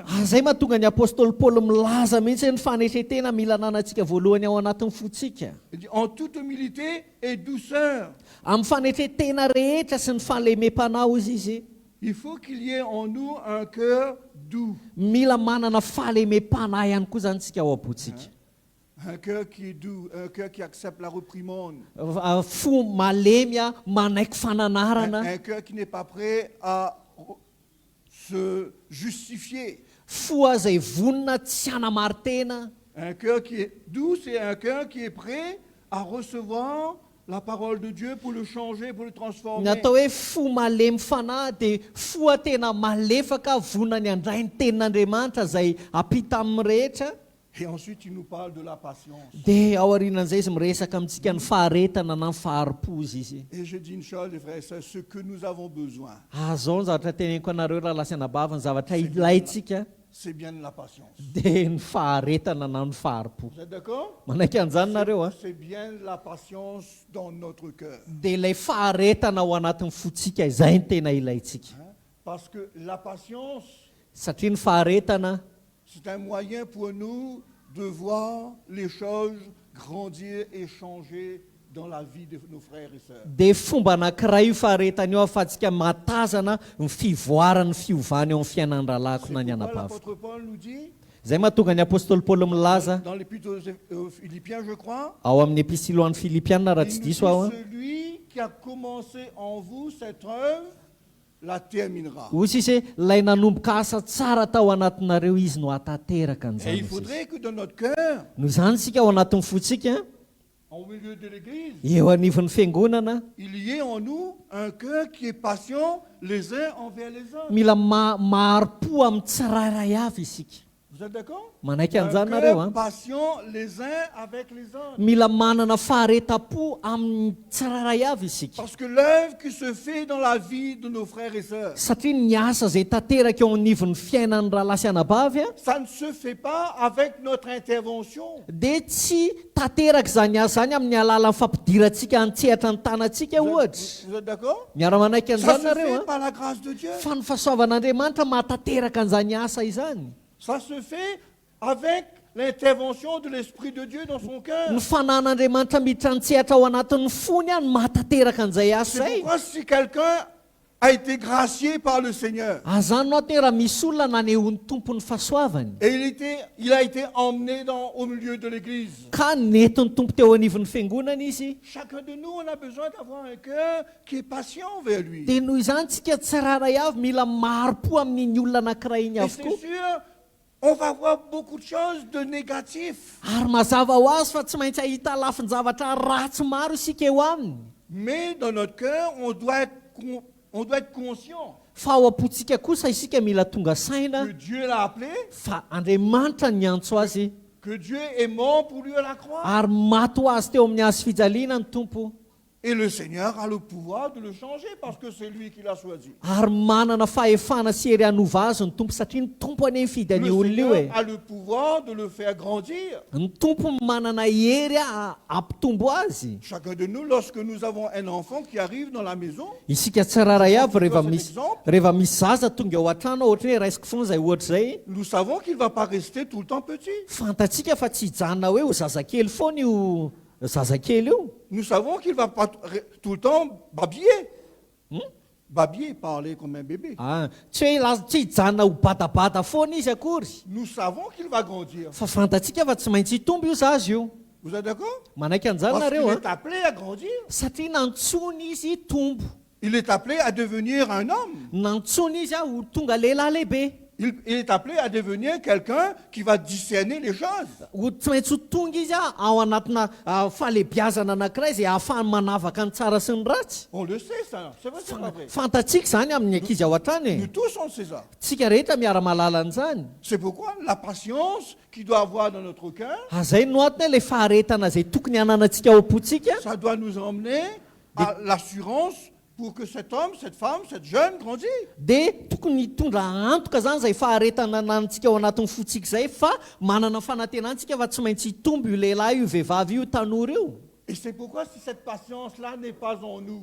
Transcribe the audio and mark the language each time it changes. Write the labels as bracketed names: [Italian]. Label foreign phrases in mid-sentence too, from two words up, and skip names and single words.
[Malagasy] zay mahatonga ny apôstôly paoly milaza mihitsy hoe ny fanetretena mila nanantsika voalohany ao anatin'ny fotsika [French] Il dit, en toute humilité et douceur, [Malagasy] amin'ny fanetretena rehetra sy ny fahalemem-panao izy izy [French] il faut qu'il y ait en nous un cœur doux, [Malagasy] mila manana fahalemem-pana ihany koa zany tsika ao am-potsika [French] un cœur qui est doux, un cœur qui accepte la reprimande, [Malagasy] fo malemy a manaiky fananarana [French] un cœur qui n'est pas prêt à se justifier. [Malagasy] fo zay vonina tsy hanamartena [French] Un cœur qui est doux, c'est un cœur qui est prêt à recevoir la parole de Dieu pour le changer, pour le transformer. [Malagasy] ny atao hoe fo malemy fanahy dia foa tena malefaka vonina ny andray ny tenin'Andriamanitra zay apita amin'ny rehetra [French] Et ensuite, il nous parle de la patience. [Malagasy] dia ao aorianan'izay izy miresaka amintsika ny faharetana na ny faharipo izy [French] Et je dis une chose, les frères et sœurs, ce que nous avons besoin, [Malagasy] azao ny zavatra teneniko anareo raha lasanabava ny zavatra ilayntsika [French] c'est bien de la patience. [Malagasy] dia ny faharetana na ny faharipo [French] Vous êtes d'accord? [Malagasy] manaiky an'izany nareo a [French] C'est bien de la patience dans notre cœur. [Malagasy] dia ilay faharetana ao anatin'ny fotsika izay ny tena ilayntsika [French] Hein? Parce que la patience, [Malagasy] satria ny faharetana [French] c'est un moyen pour nous de voir les choses grandir et changer dans la vie de nos frères et sœurs. [Malagasy] dia fomba anankiray io faharetana io ahafahantsika matazana ny fivoarany fiovany eo amin'ny fiainan'ny-dralahako [French] C'est [Malagasy] na ny [French] pourquoi [Malagasy] anabava [French] l'apôtre Paul nous dit, [Malagasy] zay mahatonga ny apôstôly paoly milaza [French] dans l'épître aux Philippiens, je crois, [Malagasy] ao amin'ny epistily ho an'ny filipianina raha [French] il [Malagasy] tsy [French] nous [Malagasy] diso aho a [French] dit, celui qui a commencé en vous cette œuvre la terminera. [Malagasy] ozy izy hoe lay nanomboka asa tsara tao anatinareo izy no hatateraka [French] Et [Malagasy] an'izany [French] il [Malagasy] izy. [French] faudrait que dans notre cœur, [Malagasy] Noho izany sika ao anatin'ny fotsika [French] au milieu de l'église, [Malagasy] eo anivon'ny fiangonana [French] il y ait en nous un cœur qui est patient les uns envers les autres. [Malagasy] mila maharo-po amin'ny tsirairay avy isika [French] Vous êtes d'accord? [Malagasy] manaiky [French] Un [Malagasy] an'izany nareo [French] cœur [Malagasy] a [French] patient les uns avec les autres. [Malagasy] mila manana fahareta-po amin'ny tsirairay avy isika [French] Parce que l'œuvre qui se fait dans la vie de nos frères et sœurs, [Malagasy] satria ny asa zay tanteraka eo anivon'ny fiainan'ny rahalasy anabavy a [French] ça ne se fait pas avec notre intervention. [Malagasy] dia tsy tanteraka zany asa zany amin'ny alalan'ny fampidirantsika antsehatra ny tanantsika ohatra [French] Vous êtes d'accord? [Malagasy] miara-manaiky [French] Ça [Malagasy] an'izany [French] se [Malagasy] nareo [French] fait [Malagasy] a [French] par la grâce de Dieu. [Malagasy] fa ny fahasoavan'Andriamanitra mahatanteraka an'izany asa izany [French] Ça se fait avec l'intervention de l'Esprit de Dieu dans son cœur. [Malagasy] ny fanan'Andriamanitra miditra antsehatra ao anatin'ny fony a ny mahatanteraka an'izay asa [French] C'est [Malagasy] zay [French] pourquoi si quelqu'un a été gracié par le Seigneur [Malagasy] azany no ateo raha misy olona nanehon'ny tompony fahasoavany [French] et il a été emmené au milieu de l'église, [Malagasy] ka netony tompo teo anivon'ny fiangonana izy [French] chacun de nous, on a besoin d'avoir un cœur qui est patient vers lui. [Malagasy] dia noho izany tsika tsiraray avy mila maro-po amin'iny olona anankiray iny [French] Et c'est [Malagasy] avokoa [French] sûr, on va voir beaucoup de choses de négatif. [Malagasy] ary mazava ho azy fa tsy maintsy ahita lafin-javatra ratsy maro isika eo aminy [French] Mais dans notre cœur, on doit être conscient [Malagasy] fa ao am-potsika kosa isika mila tonga saina [French] que Dieu l'a appelé, [Malagasy] fa Andriamanitra ny antso azy [French] que Dieu est mort pour lui à la croix. [Malagasy] ary maty ho azy teo amin'ny hazo fijaliana ny tompo. [French] Et le Seigneur a le pouvoir de le changer parce que c'est lui qui l'a choisi. [Malagasy] Ary manana fahefana sy hery hanova azy ny tompo satria ny tompo any mifidy [French] Le [Malagasy] any olona io [French] Seigneur e. a le pouvoir de le faire grandir. [Malagasy] Ny tompo manana hery ampitombo azy. [French] Chacun de nous, lorsque nous avons un enfant qui arrive dans la maison, [Malagasy] Isika tsiraray avy [French] Cet exemple. [Malagasy] rehefa misy zaza tonga ao an-trano ohatra hoe raisiko foana zay ohatra zay. [French] nous savons qu'il ne va pas rester tout le temps petit. [Malagasy] Fantatsika fa tsy hijanona hoe ho zazakely foana io zazakely io. [French] Nous savons qu'il ne va pas tout le temps babiller. Babiller, parler comme un bébé. [Malagasy] Tsy hoe tsy hijanona ho badabada foana izy akory. [French] Nous savons qu'il va grandir. [Malagasy] Fa fantatsika fa tsy maintsy hitombo io zaza io. [French] Vous êtes d'accord? [Malagasy] Manaiky an'izany [French] Parce qu'il [Malagasy] nareo [French] est appelé à grandir. [Malagasy] satria nantsony izy tombo. [French] Il est appelé à devenir un homme. [Malagasy] Nantsony izy ho tonga lehilahy lehibe. [French] Il est appelé à devenir quelqu'un qui va discerner les choses. [Malagasy] Ho tsy maintsy ho tonga izy ao anatina fahalebiazana anankiray izay ahafahany manavaka ny tsara sy ny ratsy. [French] On le sait, ça. C'est vrai, c'est pas vrai. [Malagasy] Fantatsika izany amin'ny ankizy ao an-trany [French] Nous e. tous, on sait ça. [Malagasy] Tsika rehetra miara-malala an'izany. [French] C'est pourquoi la patience qu'il doit avoir dans notre cœur, [Malagasy] Zay no antony hoe le faharetana izay tokony hananantsika ao am-pontsika [French] ça doit nous emmener à l'assurance pour que cet homme, cette femme, cette jeune grandisse. [Malagasy] dia tokony hitondra antoka zany izay faharetana anantsika ao anatin'ny fotsika izay fa manana fanantenantsika fa tsy maintsy hitombo io lehilahy io vehivavy io tanora io. [French] Et c'est pourquoi si cette patience-là n'est pas en nous,